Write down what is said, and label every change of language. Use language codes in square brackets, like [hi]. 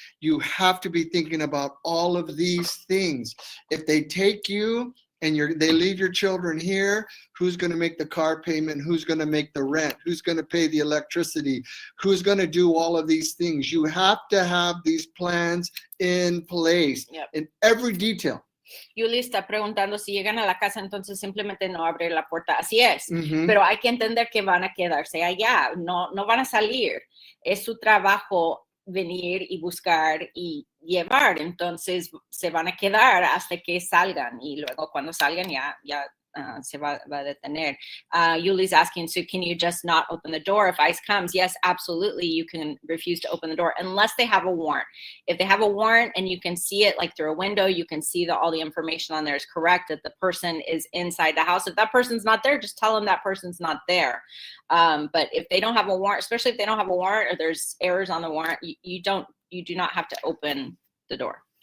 [en] You have to be thinking about all of these things. If they take you and they leave your children here, who's going to make the car payment? Who's going to make the rent? Who's going to pay the electricity? Who's going to do all of these things? You have to have these plans in place. Yep. In every detail. [es] Yuli está preguntando si llegan a la casa, entonces simplemente no abrir la puerta. Así es. Mhm. Pero hay que entender que van a quedarse allá. No van a salir. Es su trabajo venir y buscar y llevar. Entonces se van a quedar hasta que salgan. Y luego cuando salgan ya se va a detener. [en] Yuli's asking, so can you just not open the door if ICE comes? Yes, absolutely. You can refuse to open the door unless they have a warrant. If they have a warrant and you can see it like through a window, you can see that all the information on there is correct, that the person is inside the house. If that person's not there, just tell them that person's not there. But if they don't have a warrant, especially if they don't have a warrant or there's errors on the warrant, you do not have to open the door.